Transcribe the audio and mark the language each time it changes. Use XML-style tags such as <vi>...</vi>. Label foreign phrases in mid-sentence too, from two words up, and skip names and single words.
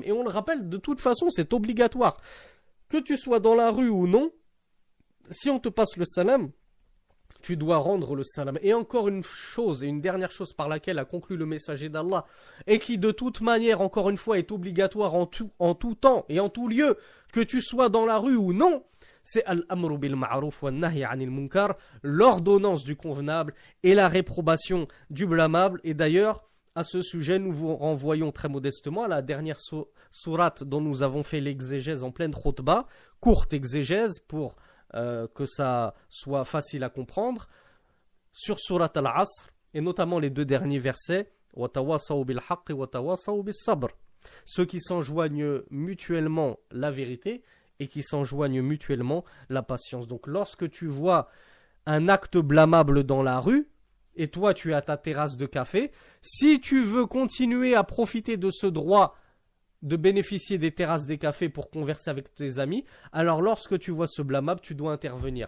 <fr>Et on le rappelle, de toute façon, c'est obligatoire. Que tu sois dans la rue ou non, si on te passe le salam, tu dois rendre le salam. Et encore une chose, et une dernière chose par laquelle a conclu le messager d'Allah, et qui de toute manière, encore une fois, est obligatoire en tout temps et en tout lieu, que tu sois dans la rue ou non, c'est</fr> <ar>الأمر بالمعروف والنهي عن المنكر,</ar> <fr>l'ordonnance du convenable et la réprobation du blâmable. Et d'ailleurs, à ce sujet, nous vous renvoyons très modestement à la dernière sourate dont nous avons fait l'exégèse en pleine khutbah, courte exégèse pour que ça soit facile à comprendre, sur Surat al-Asr, et notamment les deux derniers versets,</fr> <ar>وَتَوَاصَوْا بِالْحَقِّ وَتَوَاصَوْا بِالصَّبْرِ,</ar> <fr>ceux qui s'enjoignent mutuellement la vérité et qui s'enjoignent mutuellement la patience. Donc lorsque tu vois un acte blâmable dans la rue, et toi tu es à ta terrasse de café, si tu veux continuer à profiter de ce droit de bénéficier des terrasses des cafés pour converser avec tes amis, alors lorsque tu vois ce blâmable, tu dois intervenir.</fr>